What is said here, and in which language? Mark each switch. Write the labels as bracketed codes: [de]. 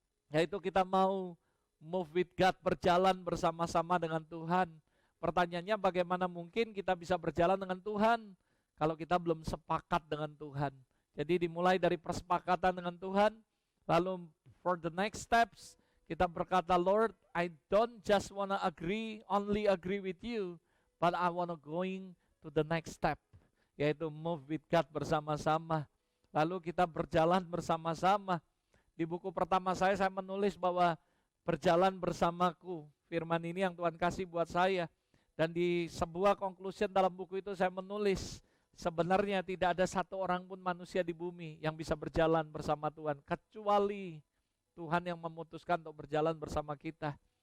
[id] Yaitu kita mau [en] move with God, [id] berjalan bersama-sama dengan Tuhan. Pertanyaannya, bagaimana mungkin kita bisa berjalan dengan Tuhan kalau kita belum sepakat dengan Tuhan? Jadi dimulai dari persepakatan dengan Tuhan, lalu [en] for the next steps, [id] Kita berkata, [en] Lord, I don't just wanna only agree with you, but I wanna going to the next step, yaitu move with God bersama-sama. [id] Lalu kita berjalan bersama-sama. Di buku pertama saya menulis bahwa berjalan bersamaku. Firman ini yang Tuhan kasih buat saya. Dan di sebuah conclusion dalam buku itu saya menulis, sebenarnya tidak ada satu orang pun manusia di bumi yang bisa berjalan bersama Tuhan, kecuali Tuhan yang memutuskan untuk berjalan bersama kita.